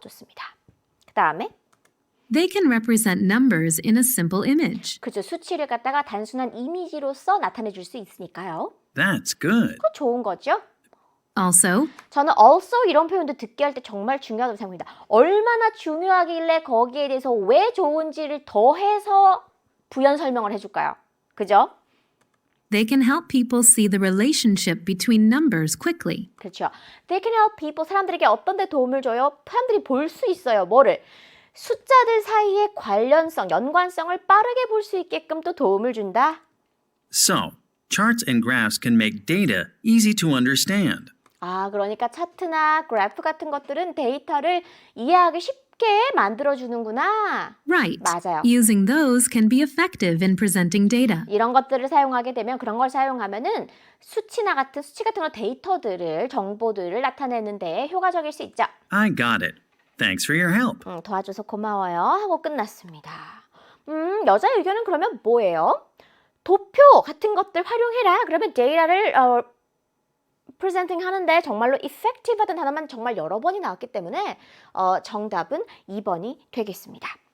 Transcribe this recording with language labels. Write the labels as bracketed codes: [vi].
[ko] 좋습니다. 그 다음에 [en] They can represent numbers in a simple image. [ko] 그죠. 수치를 갖다가 단순한 이미지로서 나타내 줄 수 있으니까요. [en] That's good. [ko] 그거 좋은 거죠. [en] Also, [ko] 저는 also 이런 표현도 듣게 할 때 정말 중요하다고 생각합니다. 얼마나 중요하길래 거기에 대해서 왜 좋은지를 더해서 부연 설명을 해줄까요? 그죠? [en] they can help people see the relationship between numbers quickly. [ko] 그렇죠. [en] They can help people. [ko] 사람들에게 어떤 데 도움을 줘요? 사람들이 볼 수 있어요. 뭐를? 숫자들 사이의 관련성, 연관성을 빠르게 볼 수 있게끔 또 도움을 준다. [en] So, charts and graphs can make data easy to understand. [ko] 그러니까 차트나 그래프 같은 것들은 데이터를 이해하기 쉽게 만들어주는구나. [en] Right. [ko] 맞아요. [en] Using those can be effective in presenting data. [ko] 이런 것들을 사용하게 되면 그런 걸 사용하면은 수치 같은 거 데이터들을 정보들을 나타내는 데 효과적일 수 있죠. [en] I got it. Thanks for your help. [ko] 도와줘서 고마워요 하고 끝났습니다. 여자의 의견은 그러면 뭐예요? 도표 같은 것들 활용해라. 그러면 데이터를 프레젠팅 하는데 정말로 effective하다는 단어만 정말 여러 번이 나왔기 때문에 정답은 2번이 되겠습니다.